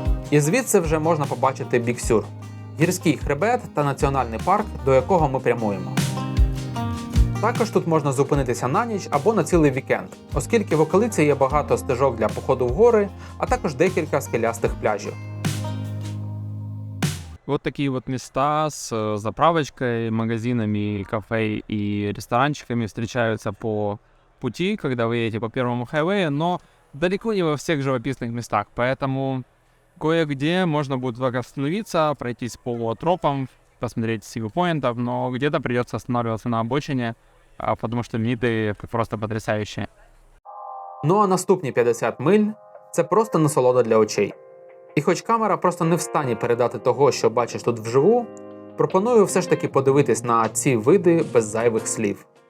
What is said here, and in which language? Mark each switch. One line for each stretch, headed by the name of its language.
Ukrainian: І звідси вже можна побачити Біг Сюр – гірський хребет та національний парк, до якого ми прямуємо. Також тут можна зупинитися на ніч або на цілий вікенд, оскільки в околиці є багато стежок для походу в гори, а також декілька скелястих пляжів.
Russian: Вот такие вот места с заправочкой, магазинами, кафе и ресторанчиками встречаются по пути, когда вы едете по первому хайвею, но далеко не во всех живописных местах, поэтому кое-где можно будет только остановиться, пройтись по тропам, посмотреть с вьюпоинтов, но где-то придется останавливаться на обочине, потому что виды просто потрясающие.
Ukrainian: Ну а наступні 50 миль – це просто насолода для очей. І хоч камера просто не в стані передати того, що бачиш тут вживу, пропоную все ж таки подивитись на ці види без зайвих слів.